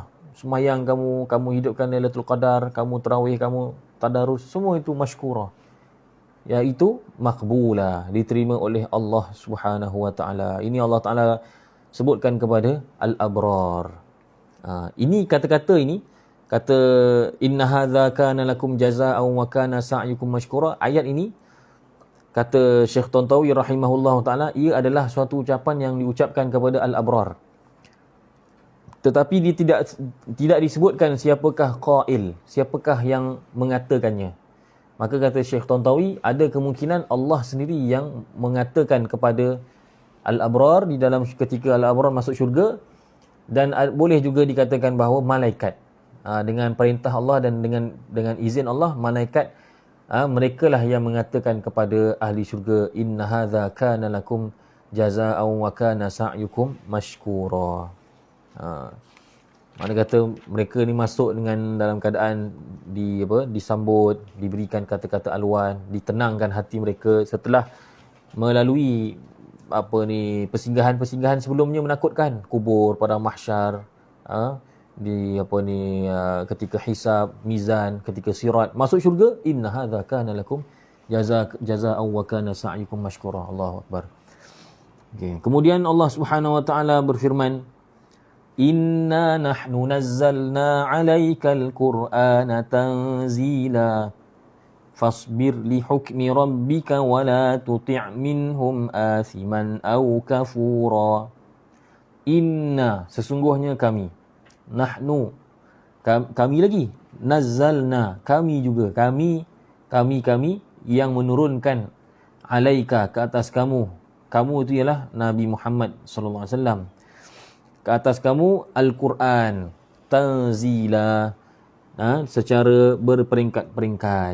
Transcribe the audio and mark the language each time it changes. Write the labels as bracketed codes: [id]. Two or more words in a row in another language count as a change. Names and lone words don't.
[ms] Semayang kamu hidupkan Lailatul Qadar, kamu tarawih, kamu tadarus, semua itu mashkura, iaitu maqbula, diterima oleh Allah [ar] سبحانه وتعالى. [ms] Ini Allah Taala sebutkan kepada al-abrar. Ini kata-kata ini, kata [ar] إن هذا كان لكم جزاء وكان سعيكم مشكورا. [ms] Ayat ini kata Syekh Tantawi [ar] رحمه الله تعالى, [ms] ia adalah suatu ucapan yang diucapkan kepada al-abrar. Tetapi dia tidak disebutkan siapakah qail, siapakah yang mengatakannya. Maka kata Syekh Tantawi, ada kemungkinan Allah sendiri yang mengatakan kepada al-abrar di dalam ketika al-abrar masuk syurga, dan boleh juga dikatakan bahawa malaikat, dengan perintah Allah dan dengan izin Allah, malaikat mereka lah yang mengatakan kepada ahli syurga, [ar] إن هذا كان لكم جزاء وكان سعيكم مشكورا. [ms] Mana kata mereka ni masuk dengan dalam keadaan disambut, diberikan kata-kata aluan, ditenangkan hati mereka setelah melalui persinggahan-persinggahan sebelumnya menakutkan, kubur, pada mahsyar, ketika hisab, mizan, ketika sirat, masuk syurga, [ar] إن هذا كان لكم جزاء وكان سعيكم مشكورا الله أكبر. [ms] Okay. Kemudian Allah [ar] سبحانه وتعالى [ms] berfirman, [ar] إنا نحن نزلنا عليك القرآن تنزيلا فاصبر لحكم ربك ولا تطع منهم آثما أو كفورا. [ms] Inna, sesungguhnya kami, nahnu, kami lagi, nazzalna, kami juga, kami yang menurunkan, alaika, ke atas kamu itu ialah Nabi Muhammad [ar] صلى الله عليه وسلم, [ms] ke atas kamu Al-Quran tanzila, secara berperingkat-peringkat.